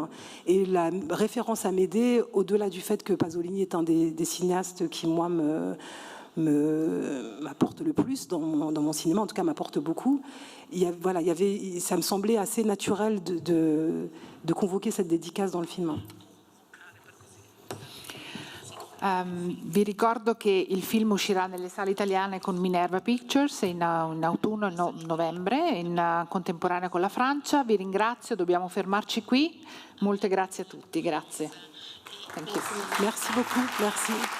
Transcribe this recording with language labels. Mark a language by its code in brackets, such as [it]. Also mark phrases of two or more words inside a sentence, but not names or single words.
[fr] Et la référence à Médée, au-delà du fait que Pasolini est un des cinéastes qui, moi, m'apporte le plus dans mon cinéma, en tout cas m'apporte beaucoup. Ça me semblait assez naturel de convoquer cette dédicace dans le film. [it] Vi ricordo che il film uscirà nelle sale italiane con Minerva Pictures in autunno e novembre, in contemporanea con la Francia. Vi ringrazio, dobbiamo fermarci qui. Molte grazie a tutti, grazie. [en] Thank you. [fr] Merci beaucoup, merci.